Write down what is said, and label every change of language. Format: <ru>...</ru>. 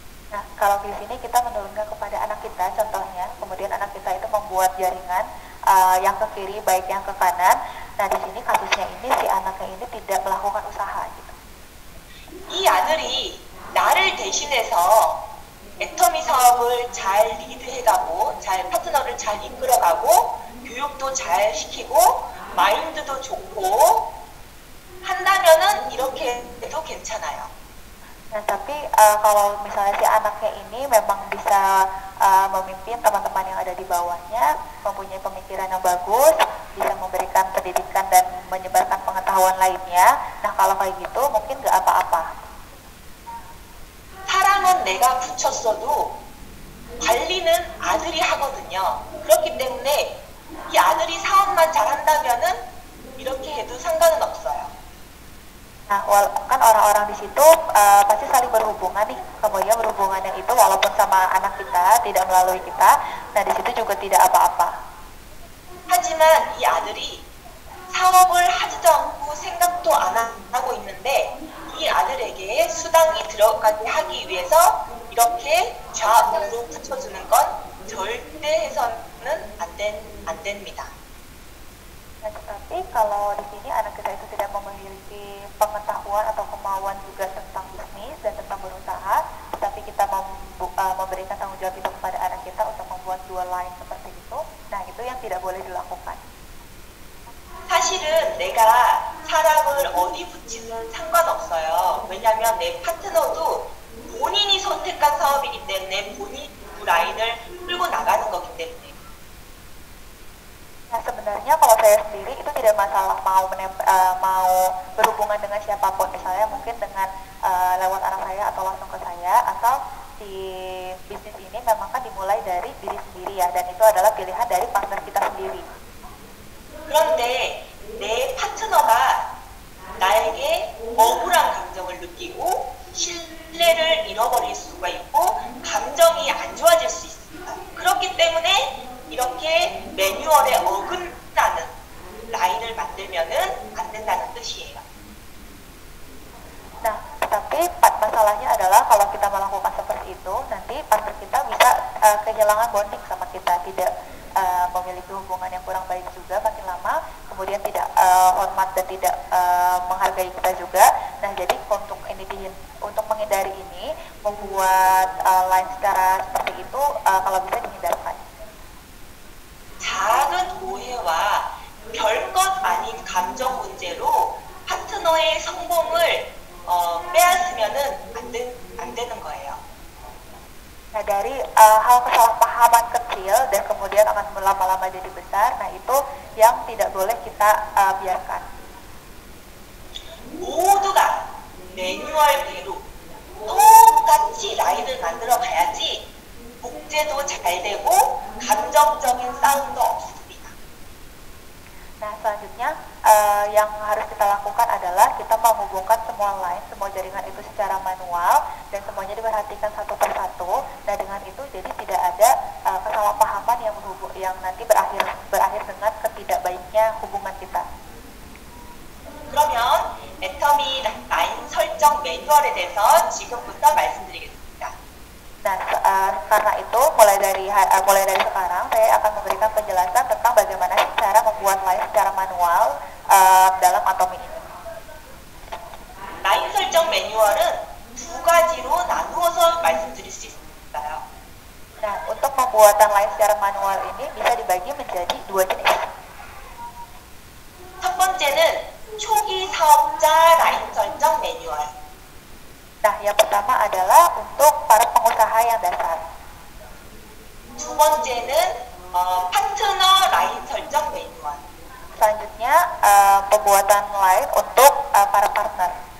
<id>Nah, kalau di sini kita menurunkan kepada anak kita, contohnya, kemudian anak kita itu membuat jaringan yang ke kiri, baik yang ke kanan. Nah, di sini kasusnya ini si anaknya ini tidak melakukan usaha gitu.</id> <ko>이 아들이 나를 대신해서 애터미 사업을 잘 리드해가고, 파트너를 잘 이끌어가고, 교육도 잘 시키고, 마인드도 좋고 한다면은 이렇게 해도 괜찮아요.</ko> <id>Nah, tapi kalau misalnya si anaknya ini memang bisa memimpin teman-teman yang ada di bawahnya, mempunyai pemikiran yang bagus, bisa memberikan pendidikan dan menyebarkan pengetahuan lainnya, nah kalau kayak gitu mungkin nggak apa-apa.</id> <ko>사람은 내가 붙였어도 관리는 아들이 하거든요. 그렇기 때문에 이 아들이 사업만 잘한다면은 이렇게 해도 상관은 없어요.</ko> <id>Nah, kan orang-orang di situ pasti saling berhubungan nih, kemudian berhubungannya itu walaupun sama anak kita, tidak melalui kita, nah di situ juga tidak apa-apa.</id> <ko>하지만 이 아들이 사업을 하지도 않고 생각도 안 하고 있는데 이 아들에게 수당이 들어가게 하기 위해서 이렇게 좌우로 붙여주는 건 절대 해서는 안 됩니다.</ko> <id>Nah, tetapi kalau di sini anak kita itu tidak memiliki pengetahuan atau kemauan juga tentang bisnis dan tentang berusaha, tapi kita memberikan tanggung jawab itu kepada anak kita untuk membuat dua line seperti itu, nah itu yang tidak boleh dilakukan.</id> <ko>사실은 내가 사람을 어디 붙이든 상관없어요. 왜냐하면 내 파트너도 본인이 선택한 사업이기 때문에 본인 그 라인을 끌고 나가는 거기 때문에.</ko> <id>Nah, sebenarnya kalau saya sendiri itu tidak masalah mau berhubungan dengan siapapun, misalnya mungkin dengan lewat anak saya atau langsung ke saya, asal si bisnis ini memang kan dimulai dari diri sendiri ya, dan itu adalah pilihan dari partner kita sendiri.</id> <ko>그런데 내 파트너가 나에게 억울한 감정을 느끼고 신뢰를 잃어버릴 수가 있고 감정이 안 좋아질 수 있습니다. 그렇기 때문에 이렇게 매뉴얼에 어긋나는 라인을 만들면은 안 된다는 뜻이에요.</ko> <id>Nah, tetapi masalahnya adalah kalau kita melakukan seperti itu, nanti partner kita bisa kehilangan bonding sama kita, tidak memiliki hubungan yang kurang baik juga makin lama, kemudian tidak hormat dan tidak menghargai kita juga. Nah, jadi untuk menghindari ini, membuat line secara seperti itu kalau bisa dihindarkan.</id> <ko>작은 오해와 별것 아닌 감정 문제로 파트너의 성공을 빼앗으면은 안 되는 거예요.</ko> <id>Nah, dari hal kesalahpahaman kecil dan kemudian akan lama-lama jadi besar, nah itu yang tidak boleh kita biarkan.</id> <ko>모두가 매뉴얼대로 똑같이 라인을 만들어 가야지 복제도 잘 되고 감정적인 싸움도 없습니다.</ko> <id>Nah, selanjutnya yang harus kita lakukan adalah kita menghubungkan semua line, semua jaringan itu secara manual dan semuanya diperhatikan satu persatu. Nah, dengan itu jadi tidak ada kesalahpahaman yang nanti berakhir dengan ketidakbaiknya hubungan kita.</id> <ko>그러면 애터미 라인 설정 매뉴얼에 대해서 지금부터 말씀드리겠습니다.</ko> <id>Nah, karena itu mulai dari sekarang saya akan memberikan penjelasan tentang bagaimana cara membuat line secara manual dalam Atomi ini.</id> <ko>라인 설정 매뉴얼은 두 가지로 나누어서 말씀드릴 수 있어요.</ko> <id>Nah, untuk pembuatan line secara manual ini bisa dibagi menjadi dua jenis.</id> <ko>번째는 초기 사업자 라인 설정 매뉴얼.</ko> <id>Nah, yang pertama adalah untuk para pengusaha yang dasar.</id> <ko>두 번째는 파트너 라인 설정 매뉴얼.</ko> <id>Selanjutnya, pembuatan line untuk para partner.</id>